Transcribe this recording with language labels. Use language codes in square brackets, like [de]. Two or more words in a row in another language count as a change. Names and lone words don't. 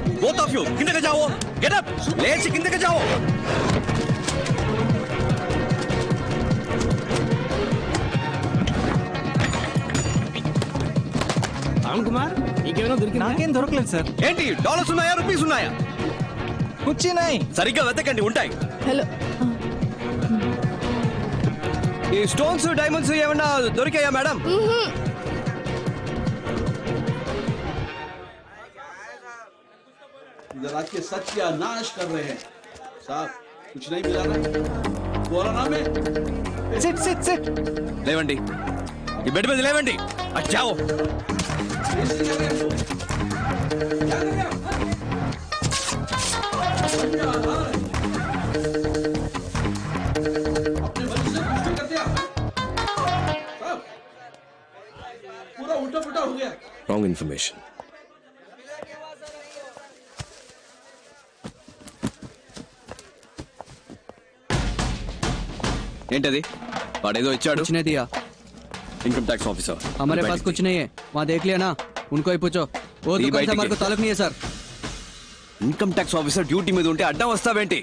[en] both of you కిందకి जाओ, get up, [te] లేచి కిందకి जाओ. రామ్ కుమార్ నీకేమైనా దొరికిందా? నాకేం దొరకలేదు సార్. ఏంటి డాలర్స్ ఉన్నాయా, రూపీస్ ఉన్నాయా? కూర్చున్నాయి. సరిగ్గా వెతకండి, ఉంటాయి. హలో ఈ [en] stones diamonds [te] ఏమన్నా దొరికాయా మేడం? [hi] जरा के सत्यानाश कर रहे हैं साहब, कुछ नहीं मिला ना, बोला ना मैं। [en] sit sit sit. [te] లేవండి, ఈ బెడ్ మీద లేవండి. అచ్చావు [hi] क्या कर रहे हो? अपने वजह से कुछ कर दिया साहब, पूरा उल्टा पुल्टा हो गया। [en] wrong information. [te] ఏంటది? వాడేదో ఇచ్చాడు. [en] income tax officer [hi] हमारे पास कुछ नहीं है, वहाँ देख लिया ना, उनको ही पूछो. वो दुकान से हमारे को ताल्लुक नहीं है सर. [en] income tax officer duty [te] మీద ఉంటే అడ్డం వస్తావేంటి?